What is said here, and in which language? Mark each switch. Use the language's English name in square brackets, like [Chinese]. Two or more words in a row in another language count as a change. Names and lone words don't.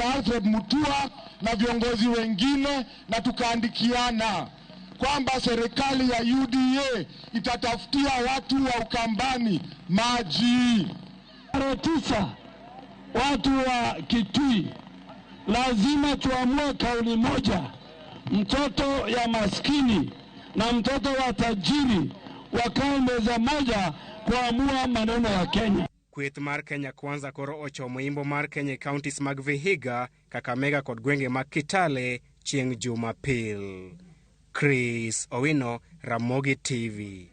[Swahili] Alfred Mutua na viongozi wengine na tukaandikiana kwamba serikali ya UDA itatafutia watu wa Ukambani maji. Tisa, watu wa Kitui lazima tuamue kauli moja. Mtoto ya maskini na mtoto wa tajiri wakae meza moja kuamua maneno ya Kenya. [Luo (Kenya and Tanzania)] Kweth mar Kenya Kwanza koro ochomo imbo mar Kenya counties mag Vihiga, Kakamega kod gwenge mag Kitale chieng' Jumapil. Chris Owino, Ramogi TV.